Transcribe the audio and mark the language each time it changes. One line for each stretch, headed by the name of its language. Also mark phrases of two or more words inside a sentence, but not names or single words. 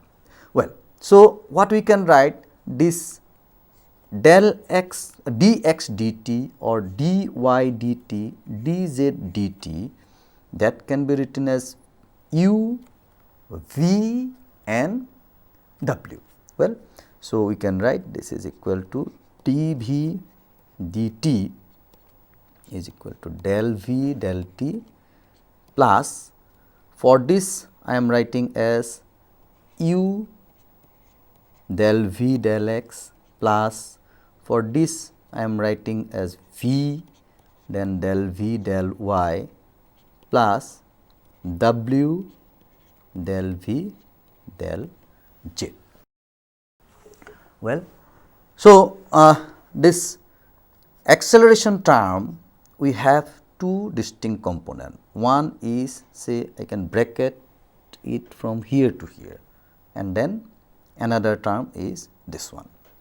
English: Well, so what we can write, this del x dx dt or dy dt dz dt, that can be written as u, v and w. Well, so we can write this is equal to dv dt is equal to del v del t plus, for this I am writing as u del v del x plus, for this I am writing as v then del v del y plus w del v del z. Well, so this acceleration term, we have two distinct components. One is, say I can bracket it from here to here, and then another term is this one.